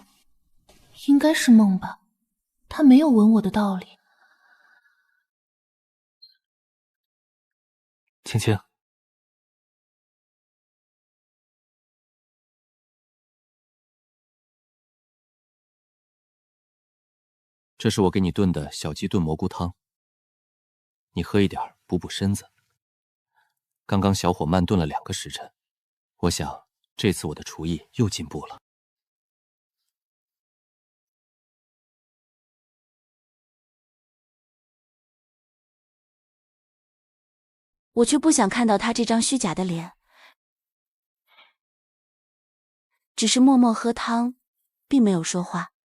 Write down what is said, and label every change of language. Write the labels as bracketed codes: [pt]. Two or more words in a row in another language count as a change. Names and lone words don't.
[zh] 應該是夢吧，他沒有吻我的道理。青青，这是我給你燉的小雞燉蘑菇湯，你喝一點補補身子。剛剛小火慢燉了2個時辰，我想這次我的廚藝又進步了。我卻不想看到他這張虛假的臉，只是默默喝湯，並沒有說話。